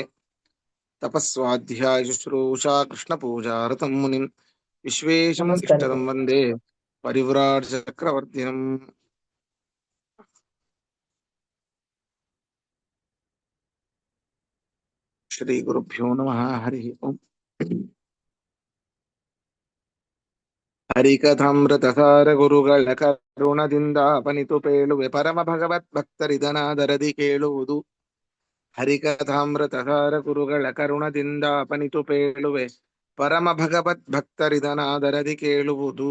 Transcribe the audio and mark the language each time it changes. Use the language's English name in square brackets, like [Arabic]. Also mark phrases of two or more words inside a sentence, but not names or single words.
[Sanskrit] तपस्वाध्यायशुश्रूषा कृष्णपूजारतं मुनिं विश्वेशम् नमस्कार इष्टदं वन्दे परिव्राट्चक्रवर्तिनम्। श्रीगुरुभ्यो नमः। हरिः ओम्। [Kannada] ಹರಿಕಥಾಮೃತಸಾರ ಗುರುಗಳ ಕರುಣದಿಂದ ಪೇಳುವೆ ಪರಮ ಭಗವತ್ ಭಕ್ತರಿದನಾದರದಿ ಕೇಳುವುದು. ಹರಿಕಥಾಮೃತಸಾರ ಗುರುಗಳ ಕರುಣದಿಂದ ಪೇಳುವೆ ಪರಮ ಭಗವತ್ ಭಕ್ತರಿದನಾದರದಿ ಕೇಳುವುದು.